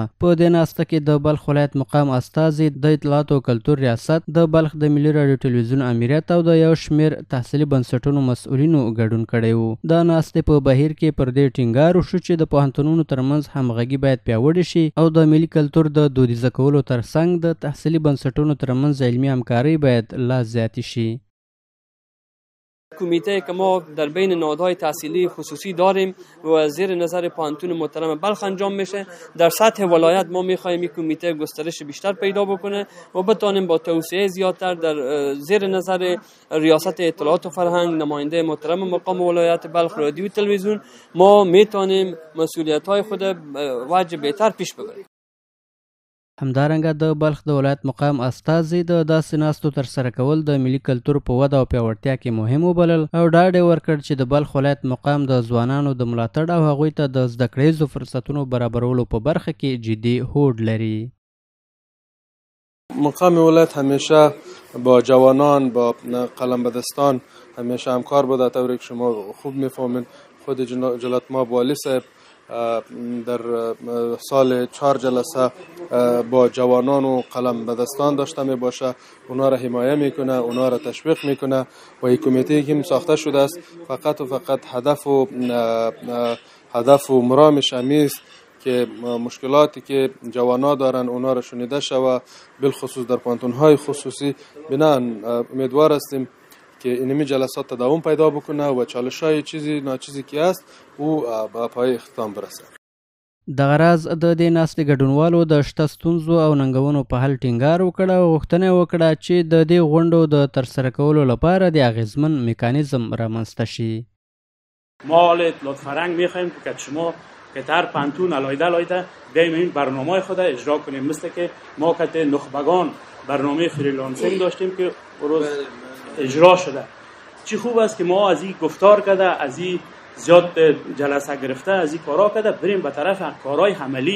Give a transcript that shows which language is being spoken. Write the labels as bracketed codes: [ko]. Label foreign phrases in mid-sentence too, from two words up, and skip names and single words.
[ps] په دې ناسته کې د بلخ ولایت مقام استازي، د اطلاعات او کلتور ریاست، د بلخ د ملي راډیو ټلویزیون امریت او د یو شمېر تحصیلي بنسټونو مسؤلینو ګډون کړی و. د ناستې په بهیر کې پر دې ټینګار وشو چې د پوهنتونونو ترمنځ همغږي باید پیاوړې شي او د ملي کلتور د دودیزه کولو ترڅنګ د تحصیلي بنسټونو ترمنځ علمي همکاري باید لا زیاتې شي. [fa] کمیته که ما در بین نهادهای تحصیلی خصوصی داریم و زیر نظر پوهنتون محترم بلخ انجام میشه. در سطح ولایت ما میخوایم این کمیته گسترش بیشتر پیدا بکنه و بتانیم با توسعه زیادتر در زیر نظر ریاست اطلاعات و فرهنگ، نماینده محترم مقام ولایت بلخ، رادیو و تلویزیون، ما میتونیم مسئولیت‌های خود وجه بهتر پیش ببریم. [ps] همدارنګه د بلخ د ولایت مقام استازي د داسې ناستو ترسره کول د ملي کلتور په وده او پیاوړتیا کې مهم وبلل او ډاډ یې ورکړ چې د بلخ ولایت مقام د ځوانانو د ملاتړ او هغوی ته د زده کړیزو فرصتونو برابرولو په برخه کې جدي هوډ لري. [fa] مقام ولایت همیشه با جوانان، با قلمبدستان همیشه همکار بوده. طوری که شما خوب میفهمید خود جلالت مآب والی صاحب در سال 4 جلسه با جوانان و قلم به دستان داشته می باشه، اونا را حمایه میکنه، اونا را تشویق میکنه و این کمیته که ساخته شده است فقط و فقط هدف و مرامش همیست که مشکلاتی که جوانا دارن اونا را شنیده شود، بالخصوص در پانتونهای خصوصی. بنان امیدوار هستیم که اینمی جلسات تداوم پیدا بکنه و چالش‌های چیزی ناچیزی که است او به پای اختتام برسه. [ps] دغه راز د دې ناستې ګډونوالو د شته ستونزو او ننګونو په حل ټینګار وکړ او غوښتنه وکړه چې د دې غونډو د ترسره کولو لپاره د اغیزمن میکانیزم رامنځته شي. [fa] ما حال اطلاعات فرهنگ می‌خوایم که شما که در پانتون علایده بیایم این برنامه خود اجرا کنیم. مثل که ما که نخبگان برنامه فریلانسینگ داشتیم که روز اجرا شده. چی خوب است که ما از این گفتار کرده، از این زیاد جلسه گرفته، از این کارا کرده بریم به طرف کارهای عملی.